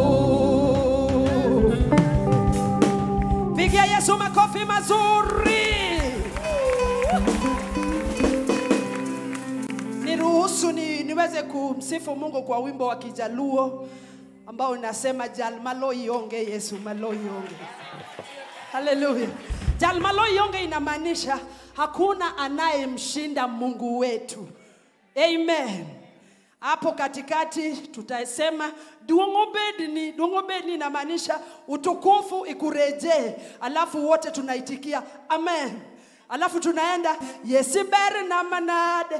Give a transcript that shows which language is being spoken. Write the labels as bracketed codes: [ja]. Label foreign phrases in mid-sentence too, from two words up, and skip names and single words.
[sw] Pigia Yesu makofi mazuri. Niruhusu niweze kumsifu Mungu kwa wimbo wa Kijaluo ambao unasema [luo] Jal malo ionge Yesu malo ionge. [sw] Hallelujah. [luo] Jal malo ionge [sw] inamaanisha hakuna anayemshinda Mungu wetu. Amen. Hapo katikati tutasema duongobedi inamaanisha utukufu ikurejee. Alafu wote tunaitikia amen. Alafu tunaenda yesibere na manade.